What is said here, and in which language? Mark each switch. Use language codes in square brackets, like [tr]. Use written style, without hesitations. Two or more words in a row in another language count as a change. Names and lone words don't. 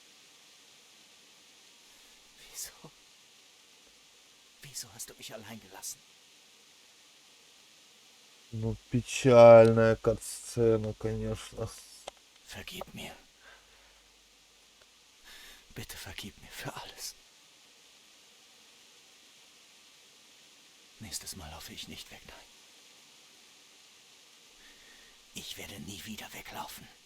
[de] Wieso? Wieso hast du mich allein gelassen? [ru] Ну, печальная катсцена, конечно. [de] Vergib mir. Bitte vergib mir für alles. Nächstes Mal laufe ich nicht weg, nein. Ich werde nie wieder weglaufen.